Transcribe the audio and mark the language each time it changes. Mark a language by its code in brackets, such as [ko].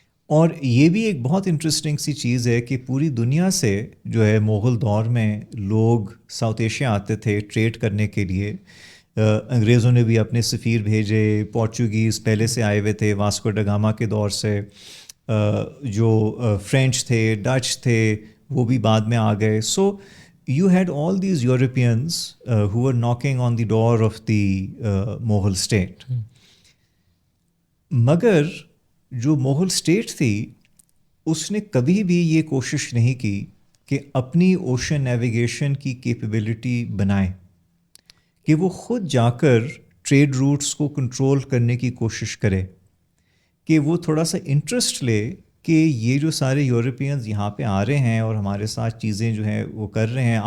[ur] اور یہ بھی ایک بہت انٹرسٹنگ سی چیز ہے کہ پوری دنیا سے جو ہے مغل دور میں لوگ ساؤتھ ایشیا آتے تھے ٹریڈ کرنے کے لیے. انگریزوں نے بھی اپنے سفیر بھیجے، پورچوگیز پہلے سے آئے ہوئے تھے واسکو ڈا گاما کے دور سے، جو فرینچ تھے، ڈچ تھے، وہ بھی بعد میں آ گئے. [en] So you had all these Europeans who were knocking on the door of the Mughal state. [ur] مگر جو مغل اسٹیٹ تھی اس نے کبھی بھی یہ کوشش نہیں کی کہ اپنی اوشن نیویگیشن کی کیپیبلٹی بنائے، کہ وہ خود جا کر ٹریڈ روٹس کو کنٹرول کرنے کی کوشش کرے، کہ وہ تھوڑا سا انٹرسٹ لے کہ یہ جو سارے یورپینز یہاں پہ آ رہے ہیں اور ہمارے ساتھ چیزیں جو ہیں وہ کر رہے ہیں.